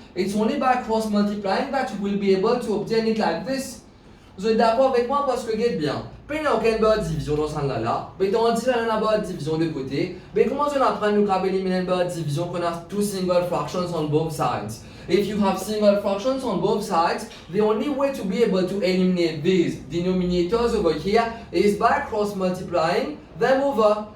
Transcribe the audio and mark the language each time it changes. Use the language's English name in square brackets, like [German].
[English] It's only by cross multiplying that you will be able to obtain it like this. [French] Vous êtes d'accord avec moi parce que regarde bien. Puis il n'y a aucune barre de division dans ce là. Mais on dit qu'il y a une barre de division de côté. Mais comment on apprend nous à éliminer une barre de division qu'on a [English] two single fractions on both sides? If you have single fractions on both sides, the only way to be able to eliminate these denominators over here is by cross multiplying them over.